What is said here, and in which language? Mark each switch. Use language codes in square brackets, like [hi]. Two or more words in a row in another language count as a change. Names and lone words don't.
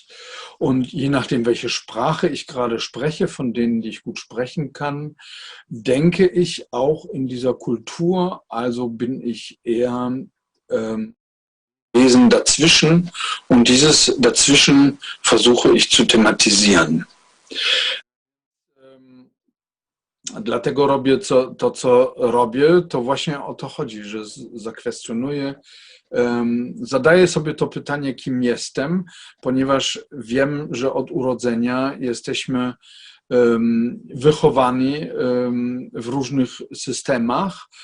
[de] Und je nachdem, welche Sprache ich gerade spreche, von denen, die ich gut sprechen kann, denke ich auch in dieser Kultur, also bin ich eher Wesen dazwischen, und dieses Dazwischen versuche ich zu thematisieren. [pl] dlatego robię to, co robię, to właśnie o to chodzi, że zakwestionuję, zadaję sobie to pytanie, kim jestem, ponieważ wiem, że od urodzenia jesteśmy wychowani w różnych systemach.